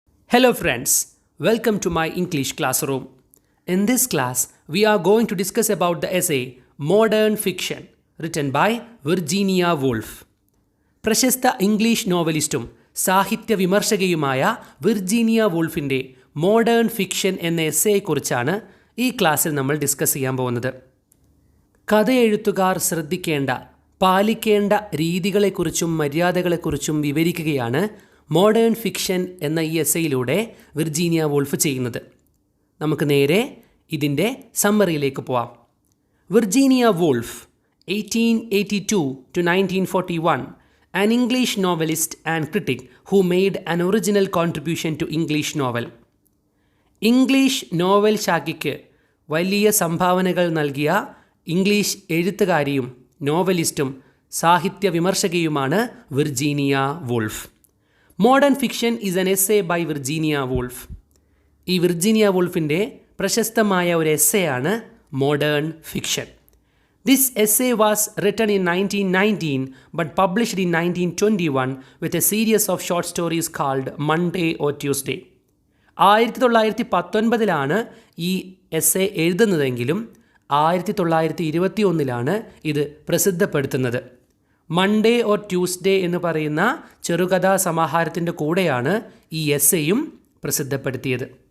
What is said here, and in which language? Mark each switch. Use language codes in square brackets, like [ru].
[en] Hello friends, welcome to my English classroom. In this class, we are going to discuss about the essay Modern Fiction written by Virginia Woolf. [ml] പ്രശസ്ത English നോവലിസ്റ്റും സാഹിത്യ വിമർശകയുമായ Virginia വൂൾഫിൻ്റെ modern fiction എന്ന എസ്സേയെക്കുറിച്ചാണ് ഈ ക്ലാസ്സിൽ നമ്മൾ discuss ചെയ്യാൻ പോകുന്നത്. കഥയെഴുത്തുകാർ ശ്രദ്ധിക്കേണ്ട പാലിക്കേണ്ട രീതികളെക്കുറിച്ചും മര്യാദകളെക്കുറിച്ചും വിവരിക്കുകയാണ് മോഡേൺ ഫിക്ഷൻ എന്ന ഈ എസ്സേയിലൂടെ വിർജീനിയ വൂൾഫ് ചെയ്യുന്നത്. നമുക്ക് നേരെ ഇതിൻ്റെ സമ്മറിയിലേക്ക് പോവാം. [en] Virginia Woolf 1882 to 1941, an English novelist and critic who made an original contribution to English novel. [ml] English novel ശാഖയ്ക്ക് വലിയ സംഭാവനകൾ നൽകിയ ഇംഗ്ലീഷ് എഴുത്തുകാരിയും നോവലിസ്റ്റും സാഹിത്യ വിമർശകയുമാണ് Virginia wolf. [en] Modern fiction is an essay by Virginia Woolf. [ml] ഈ വിർജീനിയ വൂൾഫിൻ്റെ പ്രശസ്തമായ ഒരു എസ്സേയാണ് modern fiction. [en] This essay was written in 1919 but published in 1921 with a series of short stories called Monday or Tuesday. [ml] 1919 ഈ essay എഴുതുന്നതെങ്കിലും 1921 ഇത് പ്രസിദ്ധപ്പെടുത്തുന്നത്. Monday or Tuesday എന്ന് പറയുന്ന ചെറുകഥാ സമാഹാരത്തിൻ്റെ കൂടെയാണ് ഈ എസ്സേയും പ്രസിദ്ധപ്പെടുത്തിയത്.